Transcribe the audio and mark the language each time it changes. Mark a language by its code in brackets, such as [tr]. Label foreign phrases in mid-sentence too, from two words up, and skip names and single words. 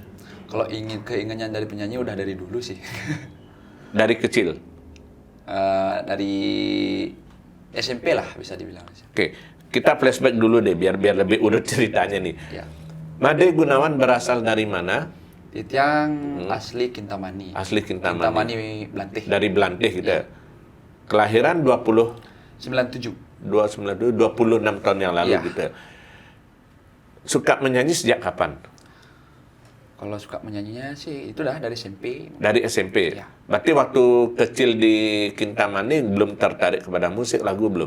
[id] Kalau keinginan dari penyanyi udah dari dulu sih. Dari kecil? Dari SMP lah bisa dibilang. Oke, kita flashback dulu deh biar lebih urut ceritanya nih. Ya. Made Gunawan berasal dari mana? [ban] Titiang asli Kintamani. [id] Asli Kintamani. Kintamani Belantih. Dari Belantih gitu ya. Kelahiran 97. 26 tahun yang lalu Iya. gitu ya. Suka menyanyi sejak kapan? Kalau suka menyanyinya sih itu dah dari SMP. Dari SMP. Iya. Berarti waktu kecil di Kintamani belum tertarik kepada musik, lagu belum?